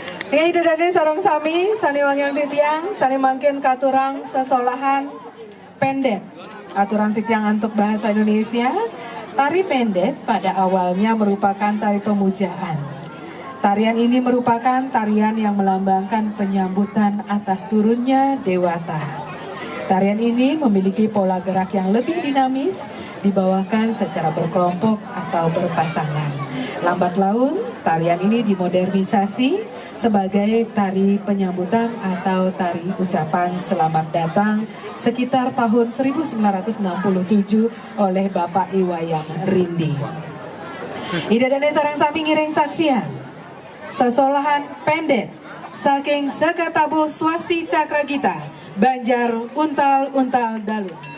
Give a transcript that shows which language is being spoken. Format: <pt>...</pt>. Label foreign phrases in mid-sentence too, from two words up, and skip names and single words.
<ban>Idadane sarong sami, sani wangyang titiang, sani mangkin katurang sesolahan pendet. Aturan titiang</ban> <id>untuk bahasa Indonesia, tari pendet pada awalnya merupakan tari pemujaan. Tarian ini merupakan tarian yang melambangkan penyambutan atas turunnya dewata. Tarian ini memiliki pola gerak yang lebih dinamis, dibawakan secara berkelompok atau berpasangan. Lambat laun, tarian ini dimodernisasi sebagai tari penyambutan atau tari ucapan selamat datang sekitar tahun 1967 oleh Bapak Iwayan Rindi.</id> <ban>Idadane sareng sami ngiring saksian sesolahan pendet saking Sekatabuh Swasti Cakragita Banjar Untal Dalu.</ban>